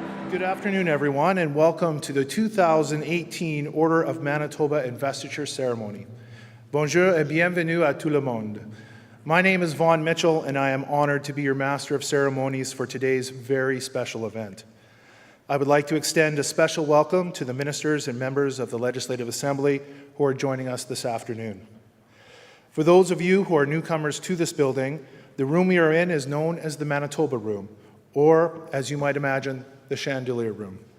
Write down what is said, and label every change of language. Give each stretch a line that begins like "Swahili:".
English: Good afternoon, everyone, and welcome to the 2018 Order of Manitoba Investiture Ceremony.
French: Bonjour et bienvenue à tout le monde.
English: My name is Vaughn Mitchell, and I am honored to be your Master of Ceremonies for today's very special event. I would like to extend a special welcome to the ministers and members of the Legislative Assembly who are joining us this afternoon. For those of you who are newcomers to this building, the room we are in is known as the Manitoba Room, or, as you might imagine, the Chandelier Room.